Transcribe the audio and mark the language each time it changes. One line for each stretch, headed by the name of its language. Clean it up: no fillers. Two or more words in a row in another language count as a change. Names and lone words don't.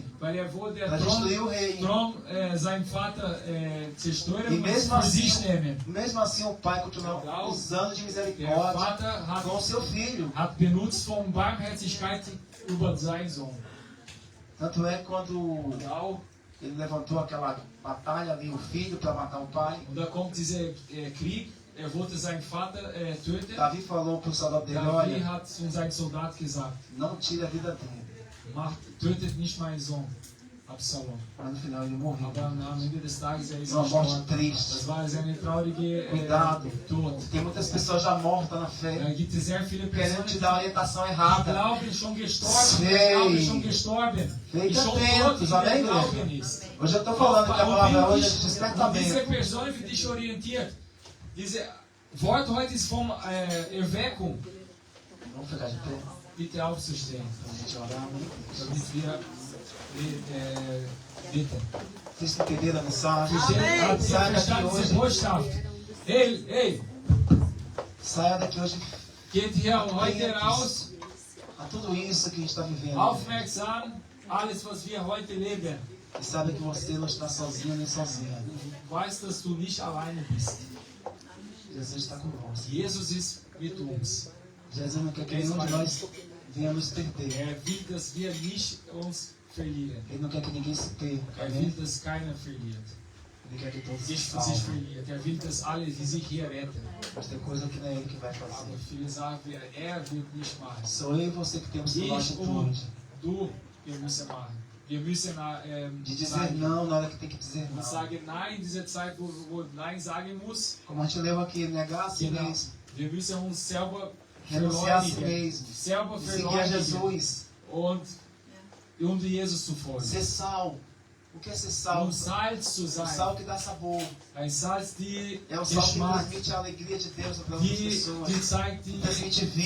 German: weil wollte
Portuguese: para
German: der
Portuguese: destruir o rei.
German: Thron seinen Vater zerstören
Portuguese: E
German: und
Portuguese: mesmo
German: für sich
Portuguese: assim,
German: nehmen.
Portuguese: mesmo assim o pai continuou usando de
German: Der
Portuguese: misericórdia
German: Vater
Portuguese: com o seu filho.
German: hat benutzt von Barmherzigkeit über seinen Sohn.
Portuguese: Tanto é quando
German: Genau.
Portuguese: ele levantou aquela batalha ali, o filho, para matar o pai.
German: Und da kommt dieser Krieg. Wollte seinen Vater töten.
Portuguese: Davi falou para o soldado dele,
German: Davi
Portuguese: olha,
German: hat zu seinem Soldat gesagt,
Portuguese: não tire a vida dele.
German: tötet nicht meinen Sohn, Absalom.
Portuguese: Mas no final ele morreu.
German: Aber am Ende des Tages ist
Portuguese: Uma morte
German: gestorben.
Portuguese: triste.
German: Das war seine traurige
Portuguese: Cuidado.
German: Tod.
Portuguese: Tem muitas pessoas já mortas na fé,
German: Da gibt es sehr viele
Portuguese: querendo
German: Personen,
Portuguese: te dar a orientação
German: die
Portuguese: errada.
German: glauben schon gestorben,
Portuguese: Sei.
German: glauben schon gestorben,
Portuguese: Fique
German: die schon
Portuguese: atentos,
German: tot in
Portuguese: amém,
German: der
Portuguese: igreja?
German: Glauben ist.
Portuguese: Hoje eu estou falando que a palavra hoje é de
German: Diese
Portuguese: despertamento.
German: Person wird dich orientiert. Diese Wort heute ist vom Erweckung.
Portuguese: Vamos ficar de pé.
German: bitte aufzustehen,
Portuguese: Para a gente orar muito.
German: damit wir bitten.
Portuguese: Vocês entenderam a mensagem?
German: Habt ihr
Portuguese: Saia daqui
German: verstanden diese
Portuguese: hoje.
German: Botschaft? Ei,
Portuguese: Saia daqui hoje
German: geht hier heute raus,
Portuguese: a tudo isso que a gente está vivendo.
German: aufmerksam, alles was wir heute leben.
Portuguese: E sabe que você não está sozinho nem sozinha.
German: Weißt, dass du nicht alleine bist.
Portuguese: Jesus está conosco.
German: Jesus ist mit uns.
Portuguese: Jesus não quer que nenhum de nós venhamos perder.
German: Will, dass wir nicht uns verlieren.
Portuguese: Ele não quer que ninguém se perca.
German: Will,
Portuguese: Amém?
German: dass keiner verliert.
Portuguese: Ele quer que todos se
German: Sich
Portuguese: salvem.
German: verliert. Will, dass alle, die sich hier retten.
Portuguese: Mas tem coisa que não é Ele que vai fazer.
German: Aber viele sagen, wird nicht machen.
Portuguese: Sou eu e você que temos que tomar
German: Ich und
Portuguese: atitude.
German: du, wir müssen machen. Wir müssen
Portuguese: De dizer
German: sagen,
Portuguese: não na hora que tem que dizer
German: und
Portuguese: não.
German: sagen Nein in dieser Zeit, wo Nein sagen muss.
Portuguese: Como a gente leu aqui, negar a si
German: Genau.
Portuguese: mesmo.
German: Wir müssen uns selber
Portuguese: Renunciar a si
German: verleugnen.
Portuguese: mesmo.
German: Selber
Portuguese: E seguir a
German: verleugnen.
Portuguese: Jesus.
German: Und Jesus zu folgen.
Portuguese: Ser sal. O que é ser sal?
German: Um Salz zu
Portuguese: O
German: sein.
Portuguese: sal que dá sabor.
German: Ein Salz, die
Portuguese: É o sal que
German: Geschmack,
Portuguese: transmite a alegria de Deus para outras
German: die
Portuguese: pessoas.
German: zeigt die
Portuguese: Transmite vida.